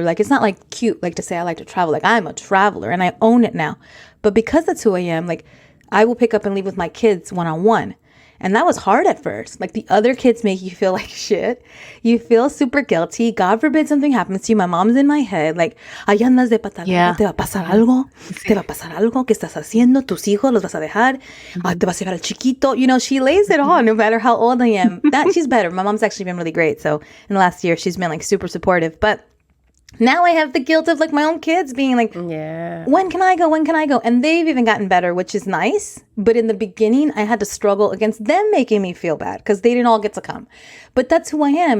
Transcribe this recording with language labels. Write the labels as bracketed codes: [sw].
[en] Like it's not like cute, like to say I like to travel. Like I'm a traveler and I own it now. But because that's who I am, like I will pick up and leave with my kids one-on-one. And that was hard at first. Like the other kids make you feel like shit. You feel super guilty. God forbid something happens to you. My mom's in my head. Like, [es] ahí andas de pata larga. Te va a pasar algo. Te va a pasar algo. ¿Qué estás haciendo? Tus hijos los vas a dejar. Te vas a llevar al chiquito. [en] You know, she lays it on no matter how old I am. She's better. My mom's actually been really great. So in the last year, she's been like super supportive. But now I have the guilt of like my own kids being like, yeah, when can I go? When can I go? And they've even gotten better, which is nice. But in the beginning, I had to struggle against them making me feel bad because they didn't all get to come. But that's who I am.